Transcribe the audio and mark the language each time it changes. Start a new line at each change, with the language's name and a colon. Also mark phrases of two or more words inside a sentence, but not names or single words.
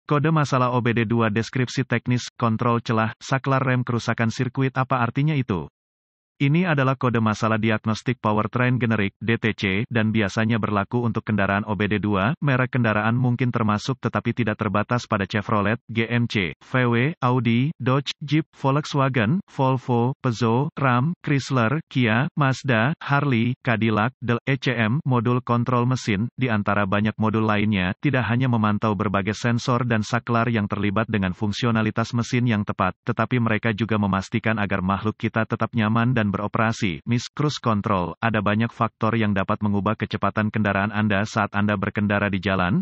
Indonesian: Kode masalah OBD2 deskripsi teknis, kontrol celah, saklar rem kerusakan sirkuit apa artinya itu? Ini adalah kode masalah diagnostik powertrain generik (DTC) dan biasanya berlaku untuk kendaraan OBD2. Merek kendaraan mungkin termasuk tetapi tidak terbatas pada Chevrolet, GMC, VW, Audi, Dodge, Jeep, Volkswagen, Volvo, Peugeot, Ram, Chrysler, Kia, Mazda, Harley, Cadillac, Dell, ECM. Modul kontrol mesin, di antara banyak modul lainnya, tidak hanya memantau berbagai sensor dan saklar yang terlibat dengan fungsionalitas mesin yang tepat, tetapi mereka juga memastikan agar makhluk kita tetap nyaman dan beroperasi.
English: Cruise control.
Indonesian: Ada banyak faktor yang dapat mengubah kecepatan kendaraan Anda saat Anda berkendara di jalan.